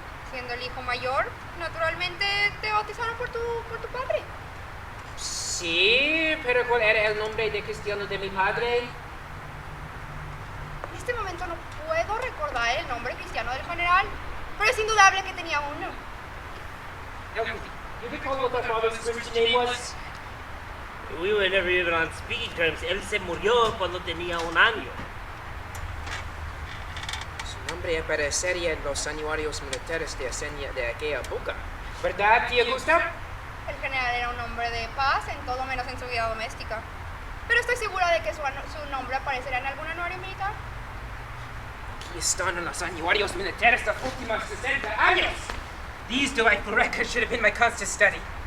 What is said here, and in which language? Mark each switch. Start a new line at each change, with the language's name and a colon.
Spanish: Siendo el hijo mayor, naturalmente te bautizaron por tu padre. Sí, pero ¿cuál era el nombre de cristiano de mi padre? En este momento no puedo recordar el nombre cristiano del general, pero es indudable que tenía uno.
English: You recall what my father's Christian name was? We were never even on speaking terms.
Spanish: Él se murió cuando tenía 1 año. Su nombre aparecería en los anuarios militares de aquella época. ¿Verdad, tía Gustav? El general era un hombre de paz en todo menos en su vida doméstica. Pero estoy segura de que su nombre aparecerá en algún anuario militar. Aquí están en los anuarios militares los últimos 60 años.
English: These delightful records should have been my constant study.